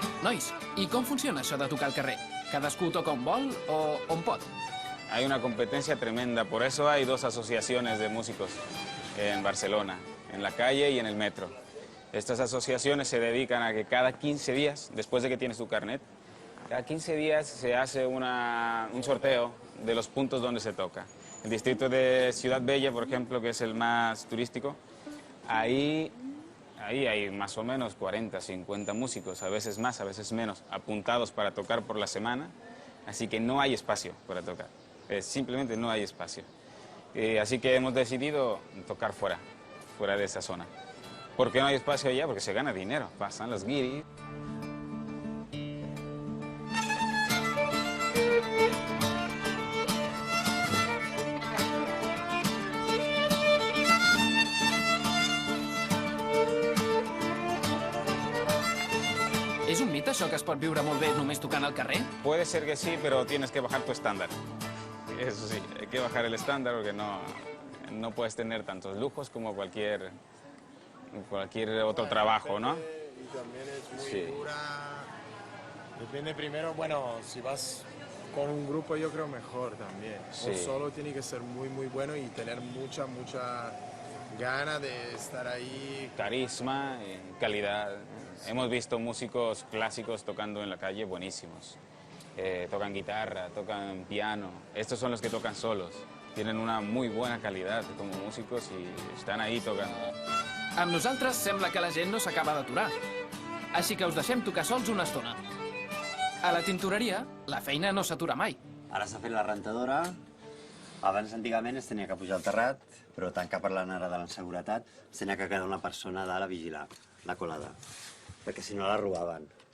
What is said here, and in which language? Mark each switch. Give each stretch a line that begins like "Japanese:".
Catalan: Nois, i com funciona això de tocar al carrer? Cadascú toca on vol o on pot?
Spanish: Hay una competencia tremenda, por eso hay 2 asociaciones de músicos en Barcelona, en la calle y en el metro. Estas asociaciones se dedican a que cada 15 días, después de que tienes tu carnet, cada 15 días se hace un sorteo de los puntos donde se toca. El distrito de Ciudad Bella, por ejemplo, que es el más turístico, ahí hay más o menos 40, 50 músicos, a veces más, a veces menos, apuntados para tocar por la semana, así que no hay espacio para tocar, simplemente no hay espacio. Así que hemos decidido tocar fuera de esa zona. ¿Por qué no hay espacio allá? Porque se gana dinero, pasan los guiris. És un mite, això, que es pot viure molt bé només tocant al carrer? Puede ser que sí, pero tienes que bajar tu estándar. Eso sí, hay que bajar el estándar porque no puedes tener tantos lujos como cualquier cualquier otro trabajo, ¿no? Y también es muy Sí. dura. Depende primero, bueno, si vas con un grupo yo creo mejor también. Sí. O solo tiene que ser muy bueno y tener mucha gana de estar ahí. Carisma, calidad. Hemos visto músicos clásicos tocando en la calle buenísimos. Tocan guitarra, tocan piano. Estos son los que tocan solos. Tienen una muy buena calidad como músicos y estan ahí tocant.
Catalan: Amb nosaltres sembla que la gent no s'acaba d'aturar. Així que us deixem tocar sols una estona. A la tintoreria, la feina no s'atura mai. Ara s'ha fet la rentadora. Abans, antigament, es tenia que pujar al terrat, però tant que parlant ara de la seguretat, es tenia que quedar una persona dalt a vigilar la colada, perquè si no la robaven.